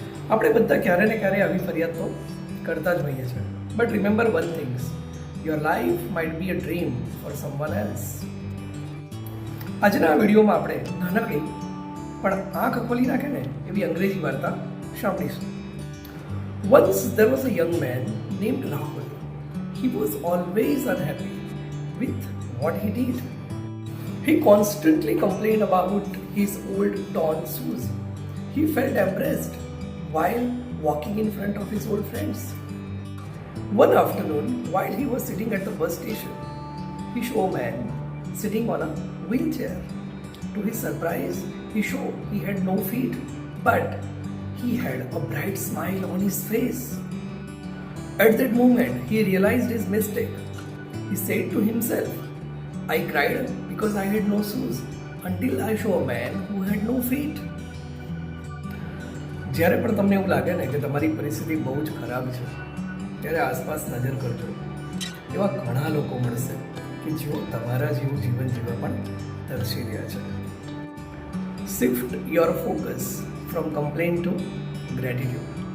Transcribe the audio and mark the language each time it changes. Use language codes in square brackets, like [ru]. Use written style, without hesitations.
[gu] આપણે બધા ક્યારે ને ક્યારે આવી ફરિયાદ તો કરતા જ હોઈએ છીએ. [en] But remember one things, your life might be a dream for someone else. [gu] આજના આ વિડીયોમાં આપણે નાનકડી પણ આંખ ખોલી નાખે ને એવી અંગ્રેજી વાર્તા સાંભળીશું. [en] Once there was a young man named Rahul. He was always unhappy with what he did. He constantly complained about his old torn shoes. He felt embarrassed while walking in front of his old friends. One afternoon, while he was sitting at the bus station, he saw a man sitting on a wheelchair. To his surprise, he saw he had no feet, but he had a bright smile on his face. At that moment, he realized his mistake. He said to himself, I cried because I had no shoes until I saw a man who had no feet. [gu] જ્યારે પણ તમને એવું લાગે ને કે તમારી પરિસ્થિતિ બહુ જ ખરાબ છે, ત્યારે આસપાસ નજર કરજો. એવા ઘણા લોકો મળશે કે જેઓ તમારા જેવું જીવન જીવવા પણ તરસી રહ્યા છે. [en] Shift your focus from complaint to gratitude.